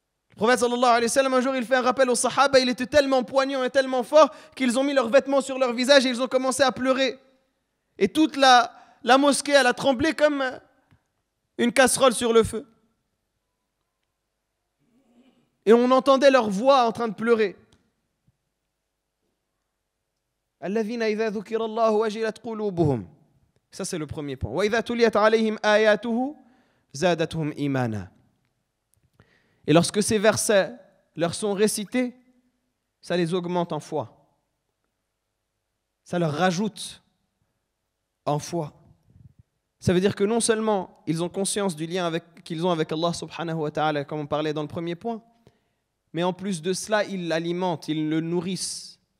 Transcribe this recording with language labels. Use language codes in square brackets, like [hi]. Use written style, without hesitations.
[fr] Le prophète sallallahu alayhi wa sallam, un jour, il fait un rappel aux sahaba, il était tellement poignant et tellement fort qu'ils ont mis leurs vêtements sur leur visage et ils ont commencé à pleurer. Et toute la mosquée, elle a tremblé comme une casserole sur le feu. Et on entendait leur voix en train de pleurer. [ar] الذين إذا ذكر الله وجلت قلوبهم. [fr] Ça, c'est le premier point. [ar] وإذا تليت عليهم آياته زادتهم إيمانا. [fr] Et lorsque ces versets leur sont récités, ça les augmente en foi. Ça leur rajoute en foi. Ça veut dire que non seulement ils ont conscience du lien qu'ils ont avec Allah subhanahu wa ta'ala, comme on parlait dans le premier point, mais en plus de cela, ils l'alimentent, ils le nourrissent.